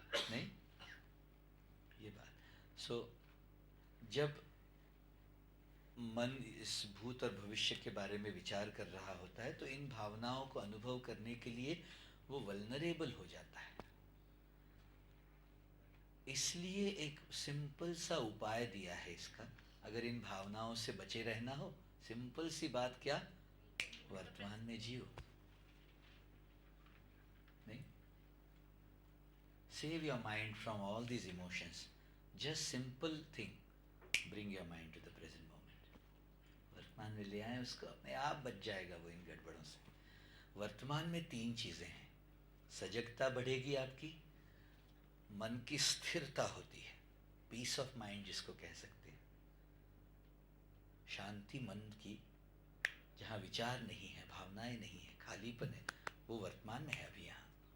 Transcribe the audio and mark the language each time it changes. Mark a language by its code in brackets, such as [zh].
[hi] नहीं, ये बात। सो जब मन इस भूत और भविष्य के बारे में विचार कर रहा होता है, तो इन भावनाओं को अनुभव करने के लिए वो वल्नरेबल हो जाता है। इसलिए एक सिंपल सा उपाय दिया है इसका, अगर इन भावनाओं से बचे रहना हो, सिंपल सी बात क्या, वर्तमान में जियो। नहीं, [en] save your mind from all these emotions. Just simple thing, bring your mind to the present moment. [hi] वर्तमान में ले आए उसको, अपने आप बच जाएगा वो इन गड़बड़ों से। वर्तमान में 3 चीजें हैं। सजगता बढ़ेगी आपकी, मन की स्थिरता होती है, [en] peace of mind [hi] जिसको कह सकते हैं, शांति मन की, जहाँ विचार नहीं है, भावनाएं नहीं है, खालीपन है, वो वर्तमान में है अभी यहाँ।